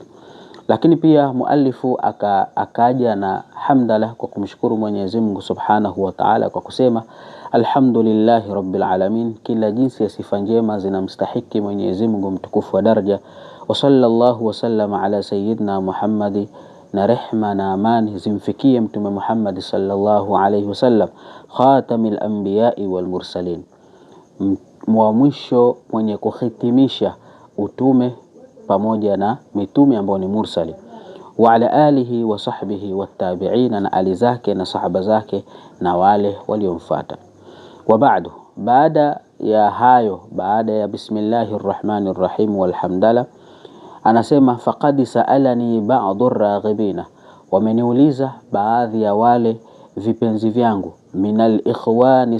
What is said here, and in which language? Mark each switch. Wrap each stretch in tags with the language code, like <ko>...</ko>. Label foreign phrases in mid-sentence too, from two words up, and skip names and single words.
<sw>Lakini pia muallifu akaja na hamdala kwa kumshukuru Mwenyezi Mungu</sw> <ar>سبحانه وتعالى</ar> <sw>kwa kusema</sw> <ar>الحمد لله رب العالمين,</ar> <sw>kila jinsi ya sifa njema zinamstahiki Mwenyezi Mungu mtukufu wa daraja.</sw> <ar>وصلى الله وسلم على سيدنا محمد,</ar> <sw>na rehma na amani zimfikie Mtume</sw> <ar>Muhammad صلى الله عليه وسلم خاتم الأنبياء والمرسلين,</ar> <sw>wa mwisho mwenye kuhitimisha utume pamoja na mitume ambao ni mursali,</sw> <ar>وعلى آله وصحبه والتابعين,</ar> <sw>na ali zake na sahaba zake na wale waliomfuata.</sw> <ar>وبعد,</ar> <sw>baada ya hayo, baada ya</sw> <ar>بسم الله الرحمن الرحيم والحمدلة,</ar> <sw>anasema</sw> <ar>فقد سألني بعض الراغبين,</ar> <sw>wameniuliza baadhi ya wale vipenzi vyangu,</sw> <ar>من الإخوان</ar>